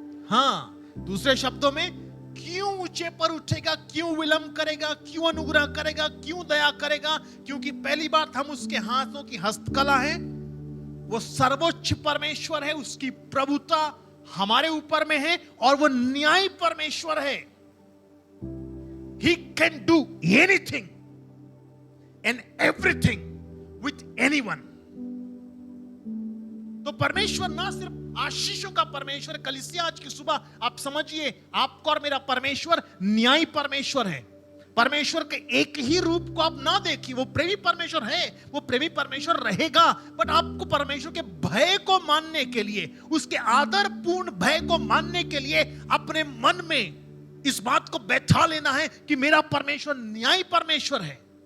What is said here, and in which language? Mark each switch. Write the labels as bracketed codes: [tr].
[hi] हाँ, दूसरे शब्दों में, क्यों ऊंचे पर उठेगा, क्यों विलंब करेगा, क्यों अनुग्रह करेगा, क्यों दया करेगा? क्योंकि पहली बात, हम उसके हाथों की हस्तकला है, वो सर्वोच्च परमेश्वर है, उसकी प्रभुता हमारे ऊपर में है, और वो न्यायी परमेश्वर है। [en] He can do anything and everything with anyone. [hi] तो परमेश्वर ना सिर्फ आशीषों का परमेश्वर, कलीसिया आज की सुबह आप समझिए, आपका और मेरा परमेश्वर न्यायी परमेश्वर है। परमेश्वर के एक ही रूप को आप ना देखिए, वो प्रेमी परमेश्वर है, वो प्रेमी परमेश्वर रहेगा, बट आपको परमेश्वर के भय को मानने के लिए, उसके आदरपूर्ण भय को मानने के लिए अपने मन में इस बात को बैठा लेना है कि मेरा परमेश्वर न्यायी परमेश्वर है।